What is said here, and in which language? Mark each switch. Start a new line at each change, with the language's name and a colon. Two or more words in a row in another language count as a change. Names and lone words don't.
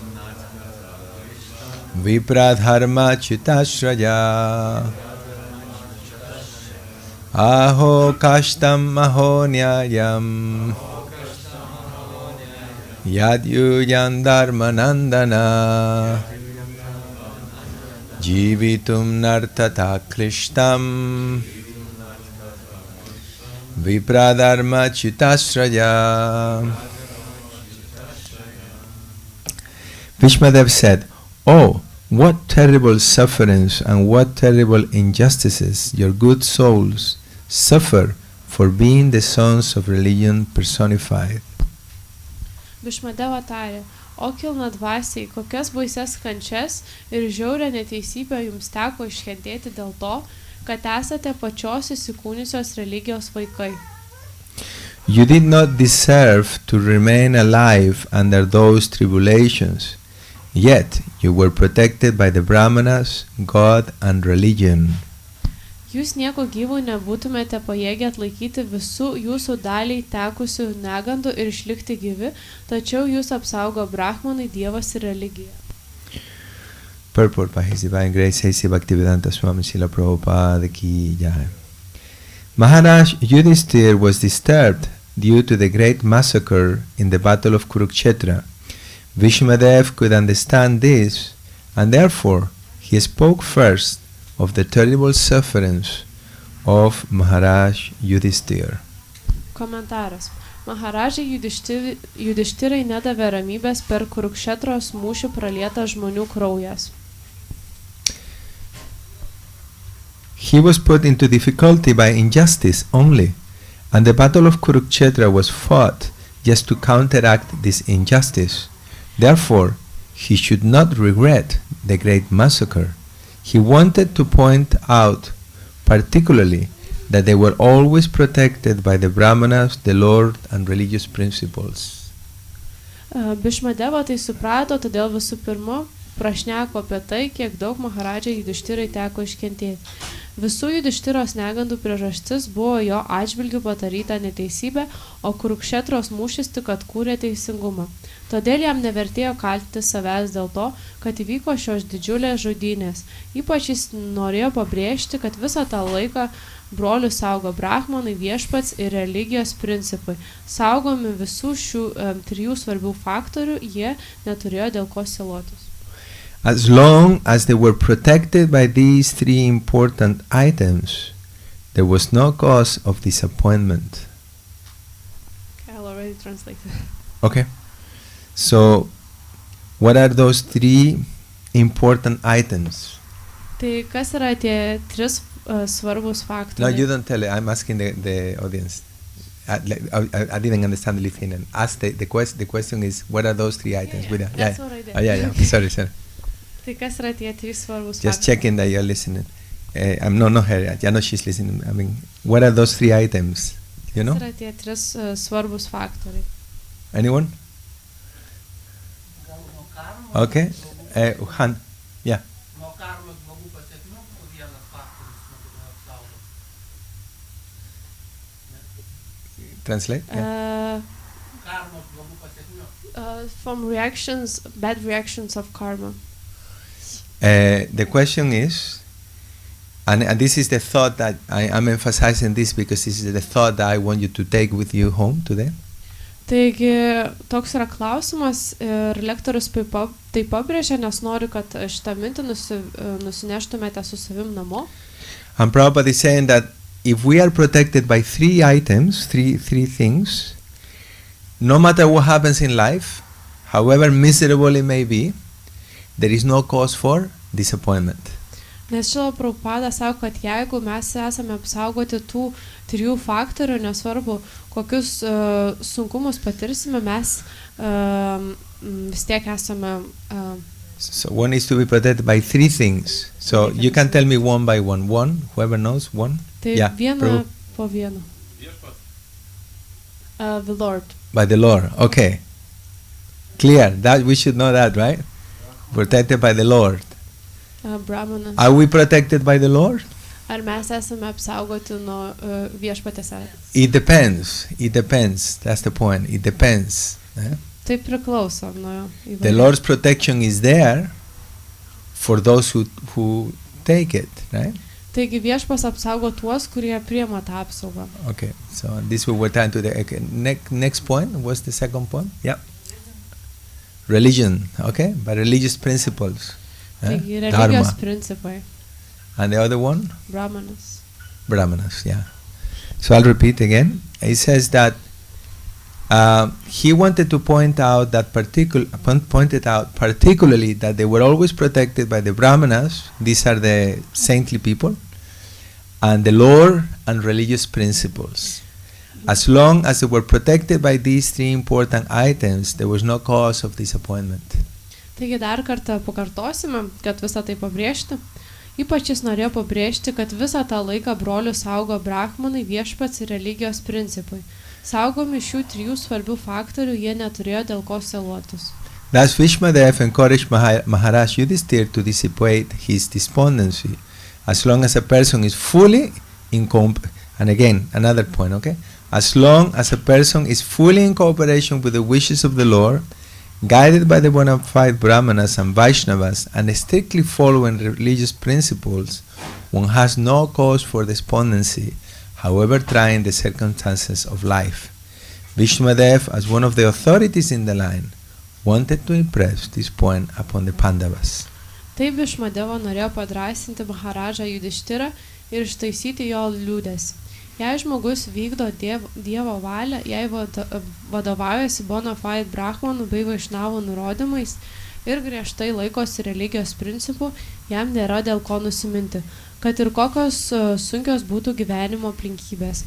Sanskrit: विप्रधर्म चिताश्रय अहो कष्टम् अहो न्यायम् यद्युयम् धर्मनन्दन जीवितुम् नर्तत क्लिष्टम् विप्रधर्म चिताश्रय.
English: Vishmadev said, "Oh, what terrible sufferings and what terrible injustices your good souls suffer for being the sons of religion personified."
Lithuanian: Višmadeva tarė, o kilna dvasiai, kokias baisias kančias ir žiaurią neteisybę jums teko iškentėti dėl to, kad esate pačios įsikūniusios religijos vaikai.
English: You did not deserve to remain alive under those tribulations, yet you were protected by the Brahmanas, God and religion.
Lithuanian: Jūs nieko gyvo nebūtumėte pajėgę atlaikyti visų jūsų daliai tekusių negandų ir išlikti gyvi, tačiau jūs apsaugo Brahmanai, Dievas ir religija.
English: Purport by His Divine Grace A.C. Bhaktivedanta Swami Srila Prabhupada
Hindi: की जय.
English: Maharaj Yudhishthira was disturbed due to the great massacre in the battle of Kurukshetra. Vishmadev could understand this, and therefore he spoke first of the terrible sufferings of Maharaj Yudhishthira.
Lithuanian: Komentaras. Maharažai Yudhishtirai nedavė ramybės per Kurukšetros mūšį pralietas žmonių kraujas.
English: He was put into difficulty by injustice only, and the battle of Kurukshetra was fought just to counteract this injustice. Therefore, he should not regret the great massacre. He wanted to point out particularly that they were always protected by the Brahmanas, the Lord, and religious principles.
Lithuanian: Bishmadeva tai suprato, todėl visų pirma prašneko apie tai, kiek daug Maharadžai Yudhishtirai teko iškentėti. Visų Yudhishtiros negandų priežastis buvo jo atžvilgių padaryta neteisybė, o Kurukšetros mūšis tik atkūrė teisingumą. Todėl jam nevertėjo kaltinti savęs dėl to, kad įvyko šios didžiulės žudynės. Ypač jis norėjo pabrėžti, kad visą tą laiką brolius saugo Brahmanai, viešpats ir religijos principai. Saugomi visų šių trijų svarbių faktorių, jie neturėjo dėl ko silotis.
English: As long as they were protected by these three important items, there was no cause of disappointment. I'll already translate. Okay. So, what are those three important items?
Lithuanian: Tai kas yra tie tris svarbus faktoriai?
English: No, you don't tell it. I'm asking the audience. I didn't understand the Lithuanian. Ask the question is, what are those three items? Yeah. That's what I did. Oh, yeah. Sorry.
Lithuanian: Tai kas yra tie trys svarbus faktoriai?
English: Just checking that you're listening. I'm not her. I know she's listening. I mean, what are those three items? You know?
Lithuanian: Kas yra tie tris svarbus faktoriai?
English: Anyone? Okay. Han. Yeah. Translate. Yeah. From bad reactions of karma. The question is, and this is the thought that I'm emphasizing this because this is the thought that I want you to take with you home today.
Lithuanian: Taigi, toks yra klausimas ir lektorius tai pabrėžia, nes noriu, kad šitą mintį nusineštumėte su savim namo.
English: And Prabhupada is saying that if we are protected by three items, three things, no matter what happens in life, however miserable it may be, there is no cause for disappointment.
Lithuanian: Nes Šrila Prabhupada sako, kad jeigu mes esame apsaugoti tų trijų faktorių, nesvarbu, kokius sunkumus patirsime, mes vis tiek esame...
English: So one is to be protected by three things. So you can tell me one by one. One, whoever knows, one.
Lithuanian: Tai
English: yeah,
Lithuanian: vieną po vieną.
English: The Lord. By the Lord. Okay. Clear. That we should know that, right? Protected by the Lord. Brahmanas. Are we protected by the Lord?
Lithuanian: Ar mes esame apsaugoti nuo viešpatės?
English: It depends. It depends. That's the point. It depends.
Lithuanian: Tai priklauso nuo
English: The Lord's protection is there for those who take it, right?
Lithuanian: Taigi viešpas apsaugo tuos, kurie priima tą apsaugą.
English: Okay, so this we were trying to the okay. Next point. What's the second point? Yeah. Religion, okay, but religious principles.
Lithuanian: Taigi religijos Dharma. principai.
English: And the other one? Brahmanas. Brahmanas, yeah. So I'll repeat again. He says that he wanted to pointed out particularly that they were always protected by the Brahmanas. These are the saintly people, and the lore and religious principles. As long as they were protected by these three important items, there was no cause of disappointment.
Lithuanian: Taigi dar kartą pakartosime, kad visą tai pabrėžti. Ypač jis norėjo pabrėžti, kad visą tą laiką brolių saugo brahmanai, viešpats ir religijos principai. Saugomi šių trijų svarbių faktorių, jie neturėjo dėl ko seluotis.
English: Thus Vishmadev encouraged Maharaj Yudhishthira to dissipate his despondency. As long as a person is fully in and again, another point, okay? As long as a person is fully in cooperation with the wishes of the Lord, guided by the bona fide Brahmanas and Vaishnavas, and strictly following religious principles, one has no cause for despondency, however trying the circumstances of life. Vishmadev, as one of the authorities in the line, wanted to impress this point upon the Pandavas.
Lithuanian: Taip Višmadeva norėjo padrasinti Maharadžą Judhišthirą ir ištaisyti jo liūdesį. Jei žmogus vykdo Dievo valią, jei vadovaujasi
Latin: bona fide
Lithuanian: brahmanų bei vaišnavų nurodymais ir griežtai laikosi religijos principų, jam nėra dėl ko nusiminti, kad ir kokios sunkios būtų gyvenimo aplinkybės.